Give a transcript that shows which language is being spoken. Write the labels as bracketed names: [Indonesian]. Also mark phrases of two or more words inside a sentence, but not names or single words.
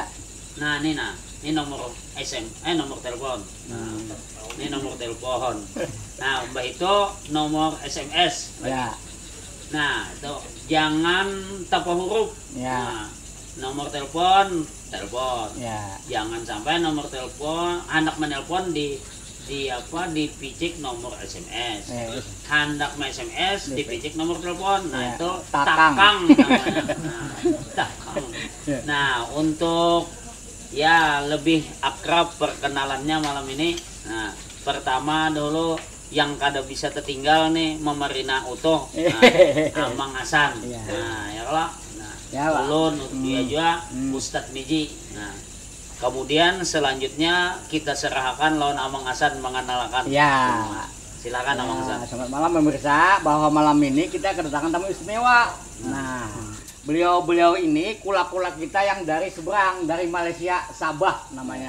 [Indonesian] Nah, ini nomor nomor telepon. Nah, ini nomor telepon. Nah, mbak itu nomor SMS. Ya. Nah, itu jangan tanpa huruf. Ya. Nah, nomor telepon. Ya. Jangan sampai nomor telepon hendak menelpon di dipicik nomor SMS. Hendak SMS dipicik nomor telepon. Nah, Ya. itu Takang. takang namanya. Nah, takang. Nah, untuk ya lebih akrab perkenalannya malam ini. Nah, pertama dulu yang kada bisa tertinggal nih Memerina Utuh, Amang Hasan. Ya. Nah, ya kalau Ya, Pak. ulun dia juga Ustadz Miji. Nah, kemudian selanjutnya kita serahkan lawan Amang Hasan mengenalkan. Ya. Silakan Amang Hasan. Selamat malam pemirsa, bahwa malam ini kita kedatangan tamu istimewa. Nah, beliau ini kula-kula kita yang dari seberang, dari Malaysia, Sabah namanya.